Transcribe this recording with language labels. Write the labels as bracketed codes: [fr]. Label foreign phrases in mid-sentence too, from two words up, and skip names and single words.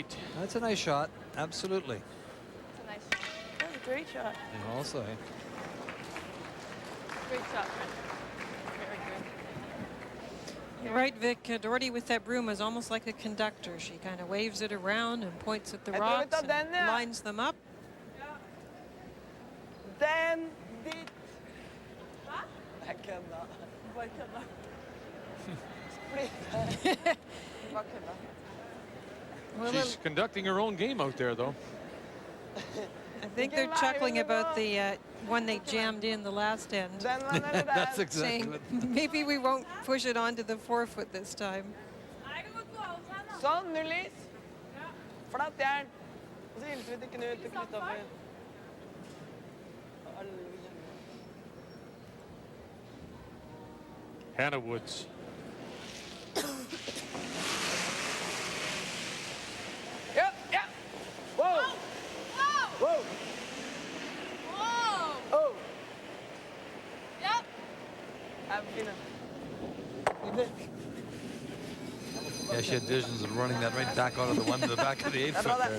[en] That's a nice shot. Absolutely. That's a nice shot. That was a great shot. And also, Great shot, Brent. Very good. You're right, Vic. Dordi with that broom is almost like a conductor. She kind of waves it around and points at the [no] Jeg tror vi [en] rocks [no] tar den, [en] and [no] ja. [en] lines them up. [no] Den dit. Jeg kødda. Bare kødda. Bare kødda. [en] Well, She's conducting her own game out there, though. I think they're chuckling about the one they jammed in the last end. That's exactly Saying what. maybe we won't push it onto the 4-foot this time. [no] Sånn, null is. Flatt jern. Og så hilser vi til Knut og Kristoffer. Hannah Woods. Ja, ja. [en] Whoa. Whoa. Whoa. Oh. Yep. I'm feeling. Yeah, she had visions of running that right back out of the one to the back of the 8-foot there.